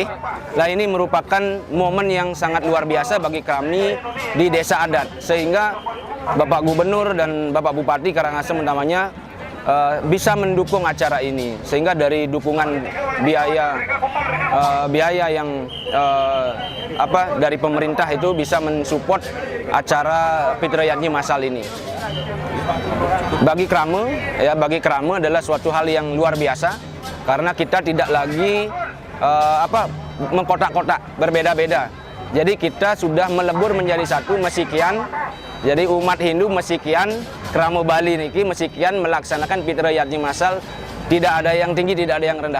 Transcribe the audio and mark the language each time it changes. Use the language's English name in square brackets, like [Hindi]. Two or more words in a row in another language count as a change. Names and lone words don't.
[Indonesian] Nah, ini merupakan momen yang sangat luar biasa bagi kami di desa adat, sehingga Bapak Gubernur dan Bapak Bupati Karangasem utamanya bisa mendukung acara ini, sehingga dari dukungan biaya yang dari pemerintah itu bisa mensupport acara Fitri Yadnya Masal ini. Bagi Krame adalah suatu hal yang luar biasa, karena kita tidak lagi mengkotak-kotak, berbeda-beda. Jadi kita sudah melebur menjadi satu, mesikian. Jadi umat Hindu mesikian, Krame Bali [Balinese] niki mesikian [Indonesian] melaksanakan Fitri Yadnya Masal, tidak ada yang tinggi, tidak ada yang rendah.